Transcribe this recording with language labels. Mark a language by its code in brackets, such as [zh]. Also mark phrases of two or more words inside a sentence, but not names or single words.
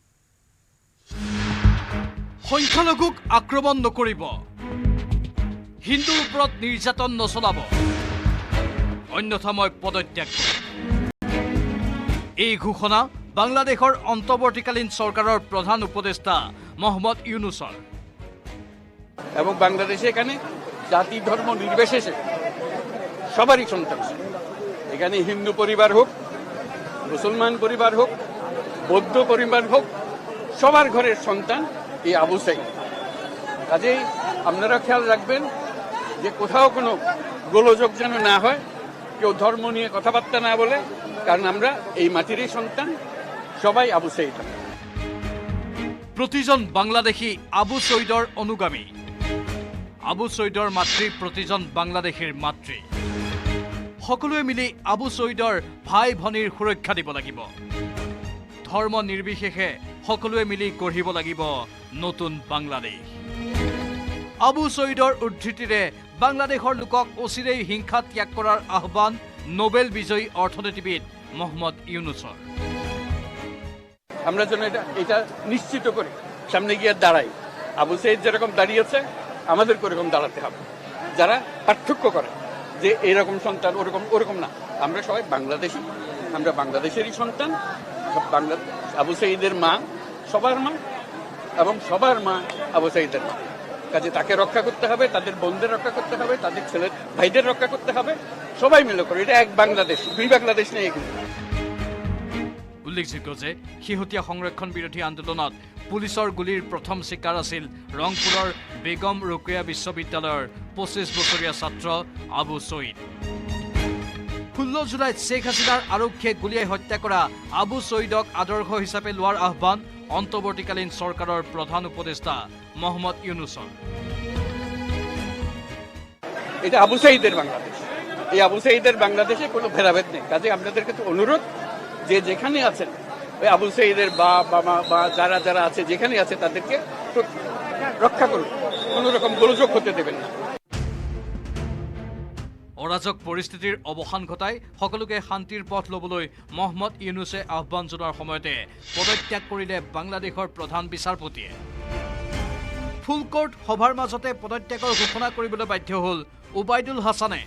[as] সংখ্যালঘুক আক্ৰমণ নকৰিব, হিন্দুৰ ওপৰত নিৰ্যাতন নচলাব, অন্যথা মই পদত্যাগ কৰিম। এই ঘোষণা বাংলাদেশৰ অন্তৱৰ্তীকালীন চৰকাৰৰ প্ৰধান উপদেষ্টা মহম্মদ ইউনুছৰ। [bn] এবং বাংলাদেশে এখানে জাতি ধর্ম নির্বিশেষে সবারই সন্তান। এখানে হিন্দু পরিবার হোক, মুসলমান পরিবার হোক, বৌদ্ধ পরিবার হোক, সবার ঘরের সন্তান এই আবু সাঈদ। কাজেই আপনারা খেয়াল রাখবেন যে কোথাও কোনো গোলযোগ যেন না হয়, কেউ ধর্ম নিয়ে কথাবার্তা না বলে, কারণ আমরা এই মাটিরই সন্তান, সবাই আবু সাঈদ। [as] প্ৰতিজন বাংলাদেশী আবু ছৈদৰ অনুগামী। আবু ছৈদৰ মাতৃ প্ৰতিজন বাংলাদেশীৰ মাতৃ। সকলোৱে মিলি আবু ছৈদৰ ভাই ভনীৰ সুৰক্ষা দিব লাগিব। ধৰ্ম নিৰ্বিশেষে সকলোৱে মিলি গঢ়িব লাগিব নতুন বাংলাদেশ। আবু ছৈদৰ উদ্ধৃতিৰে বাংলাদেশৰ লোকক অচিৰেই হিংসা ত্যাগ কৰাৰ আহ্বান নোবেল বিজয়ী অৰ্থনীতিবিদ মহম্মদ ইউনুছৰ। [bn] আমরা যেন এটা নিশ্চিত করি, সামনে গিয়ে দাঁড়াই। আবু সাঈদ যেরকম দাঁড়িয়েছে আমাদেরকে ওরকম দাঁড়াতে হবে। যারা পার্থক্য করে যে এরকম সন্তান ওরকম না, আমরা সবাই বাংলাদেশি, আমরা বাংলাদেশেরই সন্তান। আবু সাঈদের মা সবার মা এবং সবার মা আবু সাঈদের মা। কাজে তাকে রক্ষা করতে হবে, তাদের বোনদের রক্ষা করতে হবে, তাদের ছেলে ভাইদের রক্ষা করতে হবে, সবাই মিলে করে। এটা এক বাংলাদেশ, দুই বাংলাদেশ নেই এগুলো। [as] উল্লেখযোগ্য যে শেহতীয়া সংৰক্ষণ বিৰোধী আন্দোলনত পুলিচৰ গুলীৰ প্ৰথম চিকাৰ আছিল ৰংপুৰৰ বেগম ৰোকেয়া বিশ্ববিদ্যালয়ৰ 25 বছৰীয়া ছাত্ৰ আবু ছৈদ। 16 জুলাইত শ্বেখ হাছিনাৰ আৰক্ষীয়ে গুলীয়াই হত্যা কৰা আবু ছৈদক আদৰ্শ হিচাপে লোৱাৰ আহ্বান অন্তৱৰ্তীকালীন চৰকাৰৰ প্ৰধান উপদেষ্টা মহম্মদ ইউনুছৰ। [bn] এটা আবু সাঈদের বাংলাদেশ, এই আবু সাঈদের বাংলাদেশে কোনো ভেদাভেদ নেই। কাজে আপনাদের কাছে অনুরোধ, যে যেখানে আছেন ওই আবু সাঈদের বা যারা যারা আছে যেখানে আছে তাদেরকে রক্ষা করুন, কোনো রকম গোলযোগ হতে দেবেন না। [as] অৰাজক পৰিস্থিতিৰ অৱসান ঘটাই সকলোকে শান্তিৰ পথ ল'বলৈ মহম্মদ ইউনুছে আহ্বান জনোৱাৰ সময়তে পদত্যাগ কৰিলে বাংলাদেশৰ প্ৰধান বিচাৰপতিয়ে। ফুলকোৰ্ট সভাৰ মাজতে পদত্যাগৰ ঘোষণা কৰিবলৈ বাধ্য হ'ল ওবায়দুল হাছানে।